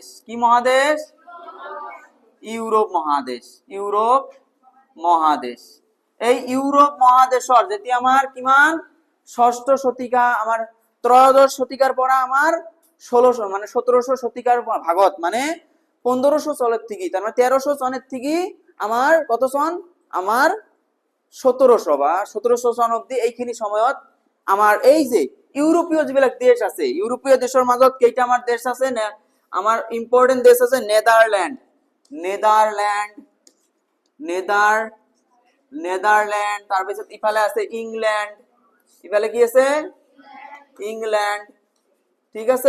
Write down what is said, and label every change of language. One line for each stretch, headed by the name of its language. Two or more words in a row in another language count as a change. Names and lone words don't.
Assamese: কি মহাদেশ? ইউৰোপ মহাদেশ। ইউৰোপ মহাদেশ। এই ইউৰোপ মহাদেশৰ যেতিয়া আমাৰ কিমান ষষ্ঠ শতিকা, আমাৰ ত্ৰয়োদশ শতিকাৰ পৰা আমাৰ 1600 মানে 1700 শতিকার ভাগত,
Bangla: মানে 1500 চনের থেকে, তার মানে 1300 সনের থেকে আমার কত সন,
Assamese: আমার 1700 বা 1700 সন অব্দি এইখিনি সময়ত আমার এই যে ইউৰোপীয় যিবিলাক দেশ আছে, ইউৰোপীয় দেশৰ মাজত কেইটা আমাৰ দেশ আছে, আমাৰ ইম্পৰ্টেন্ট দেশ আছে নেদাৰল্যান্ড, নেদাৰল্যান্ড, তাৰপিছত ইফালে আছে ইংল্যান্ড, ইফালে কি আছে ইংল্যান্ড, ঠিক আছে।